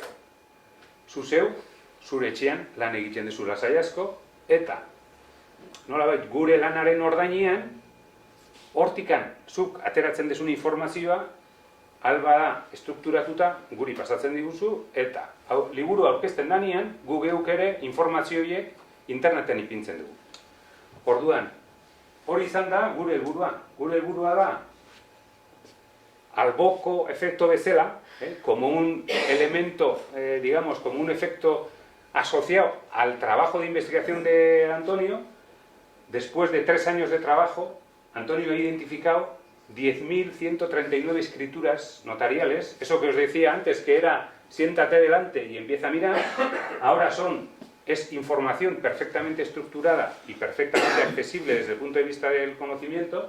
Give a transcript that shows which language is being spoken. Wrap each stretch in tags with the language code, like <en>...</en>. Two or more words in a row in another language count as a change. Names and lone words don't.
<eu>Zu zeu, zure etxean lan egiten duzu lasai asko, eta nolabait gure lanaren ordainean, hortikan zuk ateratzen duzun informazioa, alba da estrukturatuta guri pasatzen diguzu, eta liburu aurkezten danean, gu geuk ere informazio horiek interneten ipintzen dugu. Orduan, hori izan da gure helburua. Gure helburua da alboko efecto bezala,</eu> <es>como un elemento, digamos, como un efecto asociado al trabajo de investigación de Antonio. Después de 3 años de trabajo, Antonio ha identificado 10.139 escrituras notariales. Eso que os decía antes, que era siéntate delante y empieza a mirar, ahora es información perfectamente estructurada y perfectamente accesible desde el punto de vista del conocimiento.</es>